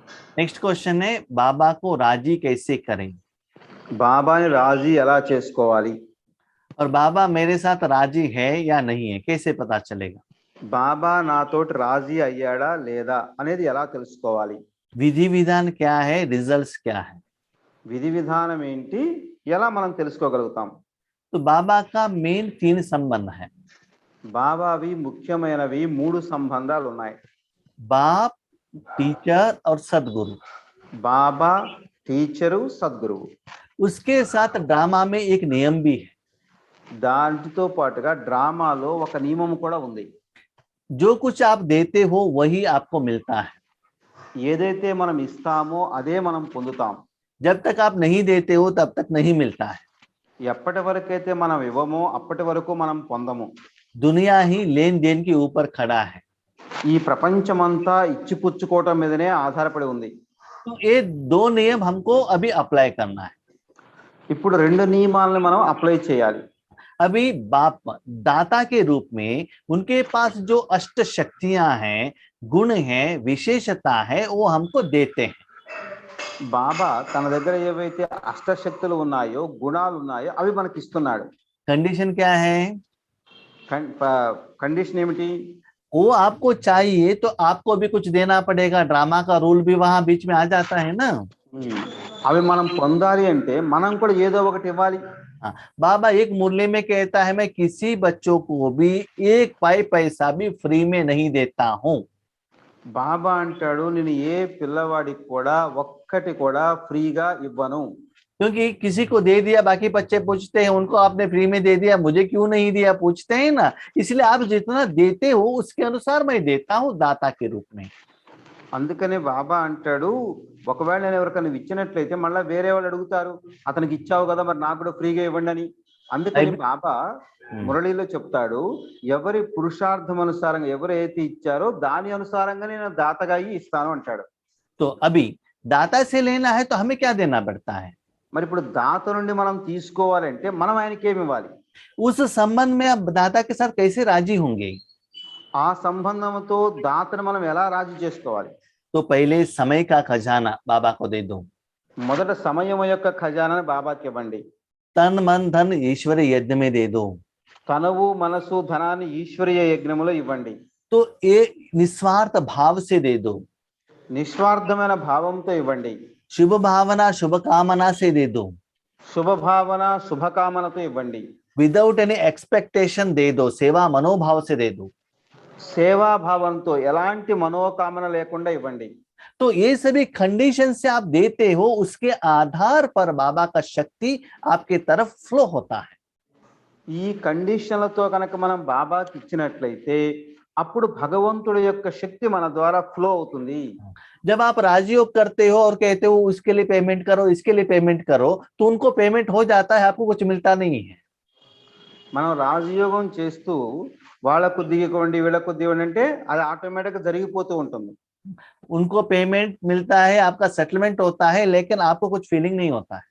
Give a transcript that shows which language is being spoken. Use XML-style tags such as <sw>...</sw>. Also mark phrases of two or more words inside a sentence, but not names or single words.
<en>next question</en> <hi>है, बाबा को राजी कैसे करें?</hi> <te>బాబాని రాజీ ఎలా చేసుకోవాలి?</te> <hi>और बाबा मेरे साथ राजी है या नहीं है, कैसे पता चलेगा?</hi> <te>బాబా నాతోటి రాజీ అయ్యాడా లేదా అనేది ఎలా తెలుసుకోవాలి?</te> <hi>विधि विधान क्या है, रिजल्ट्स क्या है?</hi> <te>విధి విధానం ఏంటి, ఎలా మనం తెలుసుకోగలుగుతాం?</te> <hi>तो बाबा का मेन 3 संबंध है।</hi> <te>బాబావి ముఖ్యమైనవి 3 సంబంధాలు ఉన్నాయి.</te> <hi>बाप, टीचर और सदगुरु।</hi> <te>బాబా, టీచరు, సద్గురువు.</te> <hi>उसके साथ ड्रामा में एक नियम भी है।</hi> <te>దాంతో పాటుగా డ్రామాలో ఒక నియమం కూడా ఉంది.</te> <hi>जो कुछ आप देते हो वही आपको मिलता है।</hi> <te>ఏదైతే మనం ఇస్తామో అదే మనం పొందుతాం.</te> <hi>जब तक आप नहीं देते हो तब तक नहीं मिलता है।</hi> <te>ఎప్పటి వరకైతే మనం ఇవ్వమో అప్పటి వరకు మనం పొందము.</te> <hi>दुनिया ही लेन देन के ऊपर खड़ा है।</hi> <te>ఈ ప్రపంచమంతా ఇచ్చిపుచ్చుకోవటం మీదనే ఆధారపడి ఉంది.</te> <hi>तो ये 2 नियम हमको अभी अप्लाई करना है।</hi> <te>ఇప్పుడు 2 నియమాలను మనం అప్లై చేయాలి.</te> <hi>अभी बाप दाता के रूप में उनके पास जो अष्ट शक्तियां हैं, गुण हैं, विशेषता है, वो हमको देते हैं।</hi> <te>బాబా తన దగ్గర ఏవైతే అష్టశక్తులు ఉన్నాయో, గుణాలు ఉన్నాయో అవి మనకి ఇస్తున్నాడు.</te> <hi>कंडीशन क्या है?</hi> <te>కండిషన్ ఏమిటి?</te> <hi>वो आपको चाहिए तो आपको भी कुछ देना पड़ेगा। ड्रामा का रूल भी वहां बीच में आ जाता है ना।</hi> <te>అవి మనం పొందాలి అంటే మనం కూడా ఏదో ఒకటి ఇవ్వాలి.</te> <hi>बाबा एक मुरली में कहता है, मैं किसी बच्चों को भी 1 पैसा भी फ्री में नहीं देता हूँ।</hi> <te>బాబా అంటాడు, నేను ఏ పిల్లవాడికి కూడా ఒక్కటి కూడా ఫ్రీగా ఇవ్వను.</te> <hi>क्योंकि किसी को दे दिया, बाकी बच्चे पूछते हैं उनको आपने फ्री में दे दिया, मुझे क्यों नहीं दिया, पूछते हैं ना। इसलिए आप जितना देते हो उसके अनुसार मैं देता हूँ दाता के रूप में।</hi> <te>అందుకనే బాబా అంటాడు, ఒకవేళ నేను ఎవరికైనా ఇచ్చినట్లయితే మళ్ళీ వేరే వాళ్ళు అడుగుతారు, అతనికి ఇచ్చావు కదా మరి నాకు కూడా ఫ్రీగా ఇవ్వండి అని. అందుకని బాబా మురళిలో చెప్తాడు, ఎవరి పురుషార్థం అనుసారంగా ఎవరైతే ఇచ్చారో దాని అనుసారంగా నేను దాతగా ఇస్తాను అంటాడు.</te> <hi>तो अभी दाता से लेना है तो हमें क्या देना पड़ता है?</hi> <te>మరి ఇప్పుడు దాత నుండి మనం తీసుకోవాలంటే మనం ఆయనకి ఏమి ఇవ్వాలి?</te> <hi>उस संबंध में आप दाता के साथ कैसे राजी होंगे?</hi> <te>ఆ సంబంధంతో దాతను మనం ఎలా రాజీ చేసుకోవాలి?</te> <hi>तो पहले समय का खजाना बाबा को दे दो।</hi> <te>మొదట సమయం యొక్క ఖజానాను బాబాకి ఇవ్వండి.</te> <hi>तन मन धन ईश्वरीय यज्ञ में दे दो।</hi> <te>తనవు మనసు ధనాన్ని ఈశ్వరీయ యజ్ఞములో ఇవ్వండి.</te> <hi>तो ये निस्वार्थ भाव से दे दो।</hi> <te>నిస్వార్థమైన భావంతో ఇవ్వండి.</te> <hi>शुभ भावना शुभ कामना से दे दो।</hi> <te>శుభ భావన శుభకామనతో ఇవ్వండి.</te> <en>without any expectation</en> <hi>दे दो। सेवा मनोभाव से दे दो।</hi> <te>సేవా భావంతో ఎలాంటి మనోకామన లేకుండా ఇవ్వండి.</te> <hi>तो ये सभी कंडीशन से आप देते हो, उसके आधार पर बाबा का शक्ति आपके तरफ फ्लो होता है।</hi> <te>ఈ కండిషన్లతో కనుక మనం బాబాకి ఇచ్చినట్లయితే అప్పుడు భగవంతుడి యొక్క శక్తి మన ద్వారా ఫ్లో అవుతుంది.</te> <hi>जब आप राजयोग करते हो और कहते हो उसके लिए पेमेंट करो, इसके लिए पेमेंट करो, तो उनको पेमेंट हो जाता है, आपको कुछ मिलता नहीं है।</hi> <te>మనం రాజయోగం చేస్తూ వాళ్ళ కొద్దిగా ఇవ్వండి వీళ్ళ కొద్దిగా ఇవ్వండి అంటే అది ఆటోమేటిక్ గా జరిగిపోతూ ఉంటుంది.</te> <hi>उनको पेमेंट मिलता है, आपका सेटलमेंट होता है, लेकिन आपको कुछ फीलिंग नहीं होता है।</hi>